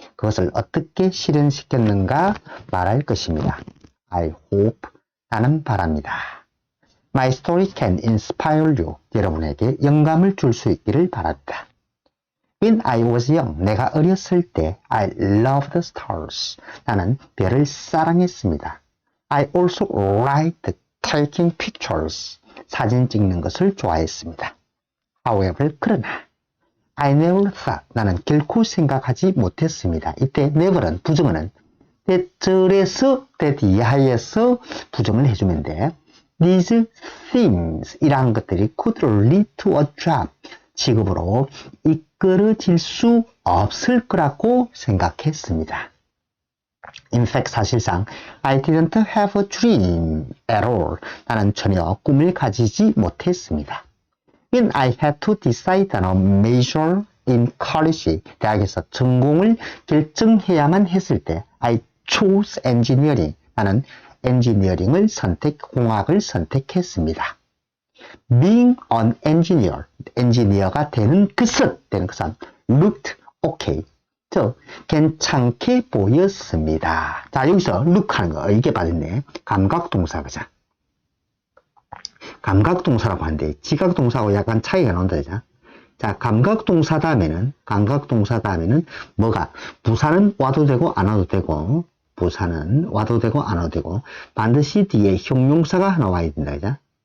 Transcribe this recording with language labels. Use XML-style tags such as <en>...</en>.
<ko>그것을 어떻게 실현시켰는가 말할 것입니다.</ko> <en>I hope.</en> <ko>나는 바랍니다.</ko> <en>My story can inspire you.</en> <ko>여러분에게 영감을 줄 수 있기를 바랍니다.</ko> <en>When I was young,</en> <ko>내가 어렸을 때</ko> <en>I loved stars.</en> <ko>나는 별을 사랑했습니다.</ko> <en>I also liked taking pictures.</en> <ko>사진 찍는 것을 좋아했습니다.</ko> <en>However,</en> <ko>그러나</ko> <en>I never thought.</en> <ko>나는 결코 생각하지 못했습니다. 이때 never은 부정어는 that에서 that 이하에서 부정을 해주면 돼.</ko> <en>These things</en> <ko>이란 것들이</ko> <en>could lead to a job.</en> <ko>직업으로 이끌어질 수 없을 거라고 생각했습니다.</ko> <en>In fact,</en> <ko>사실상</ko> <en>I didn't have a dream at all.</en> <ko>나는 전혀 꿈을 가지지 못했습니다.</ko> <en>When I had to decide on a major in college,</en> <ko>대학에서 전공을 결정해야만 했을 때</ko> <en>I chose engineering.</en> <ko>나는 엔지니어링을 공학을 선택했습니다.</ko> <en>Being an engineer,</en> <ko>엔지니어가 되는 것은</ko> <en>looked okay.</en> <ko>즉, 괜찮게 보였습니다. 자, 여기서 look 하는 거, 이게 받았네. 감각동사, 그죠? 감각동사라고 하는데, 지각동사하고 약간 차이가 나온다, 그죠? 자, 감각동사 다음에는 뭐가? 부사는 와도 되고, 안 와도 되고, 반드시 뒤에 형용사가 하나 와야 된다, 그죠?</ko>